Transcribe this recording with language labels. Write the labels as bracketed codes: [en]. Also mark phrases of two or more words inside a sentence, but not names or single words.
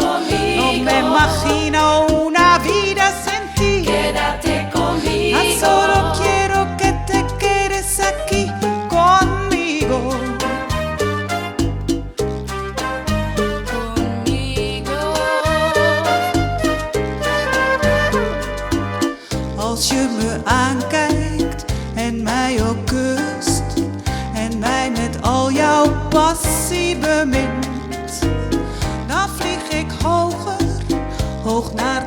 [es] conmigo. me imagino una vida sin ti. Quédate conmigo. Tan solo quiero que te quedes aquí conmigo. Conmigo. [nl] Als je me aankijkt en mij ook kust en mij met al jouw passie bemint, dan vlieg ik hoger, hoog naar